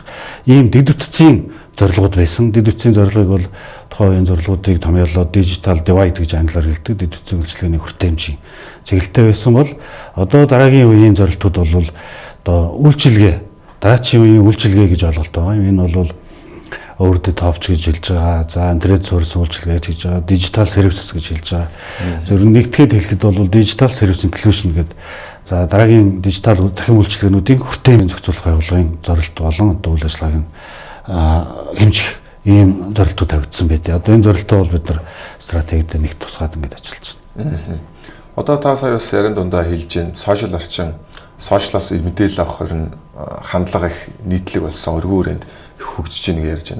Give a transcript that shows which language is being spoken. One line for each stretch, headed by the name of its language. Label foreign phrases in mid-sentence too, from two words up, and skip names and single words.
Mongolian: Ийм дэд үтцийн зорилгууд байсан. Дэд үтцийн зорилгыг бол тухайн үеийн зорилгуудыг томьёолоод
English: digital divide
Mongolian: гэж англиар хэлдэг. Дэд үтцийн үйлчилгээний хүртээмжийн чиглэлтэй байсан бол одоо дараагийн үеийн зорилтууд бол одоо үйлчилгээ, дараачийн үеийн үйлчилгээ гэж ойлголт байгаа. Энэ бол
English: over the top
Mongolian: гэж хэлж байгаа. За интернет суурилсан үйлчилгээ гэж байгаа.
English: Digital services
Mongolian: гэж хэлж байгаа. Зөв нэгтгэхэд хэлэхэд бол
English: digital service inclusion
Mongolian: гэдэг. За дараагийн дижитал захин үйлчилгээнүүдийн хүртээмжийн зохицуулах байгууллагын зорилт болон одоо үйл ажиллагааг хэмжих ийм зорилтууд тавигдсан байдаг. Одоо энэ зорилтоо бол бид нар стратегид нэг тусгаад ингэж ажиллаж байна. Одоо та сая бас ярин дундаа хэлж байна. Сошиал орчин, сошиалаас мэдээлэл авах хэрэг хандлага их нийтлэг болсон өргөн хүрээнд их хөгжиж байгааг ярьж байна.